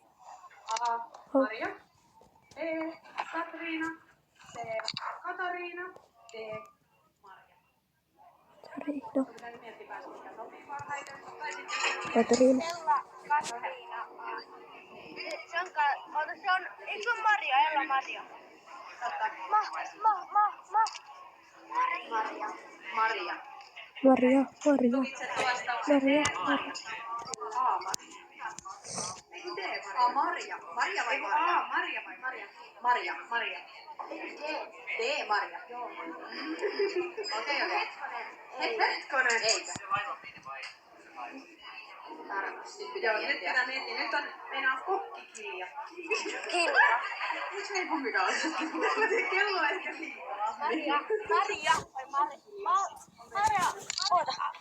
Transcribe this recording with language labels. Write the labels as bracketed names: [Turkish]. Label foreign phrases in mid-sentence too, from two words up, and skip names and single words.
[Finnish] A. Maria. B. Katriina. C. Katariina. D. Marja. Katariina. Sun pitäisi miettiä päästä, mikä sopii parhaiten. Tai sitten Katariina. Ella, Katariina. Se on, eikö se ole Maria? Ella Maria. Maria. Maria. Maria. tulkitsette vastauksen Maria. D. Maria. A. Maria. Eiku D. A. Maria. Maria vai Maria? A. Maria vai Maria? Maria. Maria. D. Maria. Okei. Hetkonen. Eikä. Tarkasti pitää Joo, nyt miettiä. pitää miettiä. Nyt on, meillä on kokkikilja. Kilja. Miksi me ei kumpikaan ole? Kello on ehkä liikaa. Maria vai Maria? Oota.